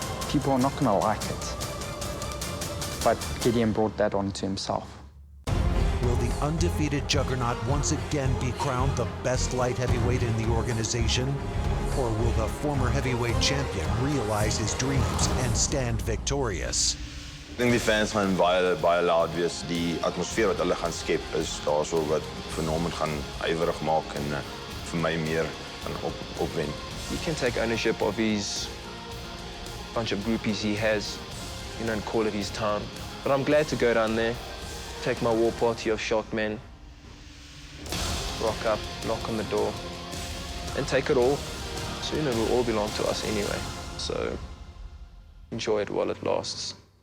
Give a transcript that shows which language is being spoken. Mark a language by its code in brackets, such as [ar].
[en] People are not gonna like it. But Gideon brought that onto himself. Will the undefeated juggernaut once again be crowned the best light heavyweight in the organization? Or will the former heavyweight champion realize his dreams and stand victorious? [af] Ek dink die fans gaan baie laat wees. Die atmosfeer wat hulle gaan skep is daarso wat vir Norman gaan ywerig maak en vir my meer gaan opwen. [en] He can take ownership of his bunch of groupies he has, you know, and call it his time. But I'm glad to go down there, take my war party of shock men, rock up, knock on the door, and take it all. Soon it will all belong to us anyway. So enjoy it while it lasts.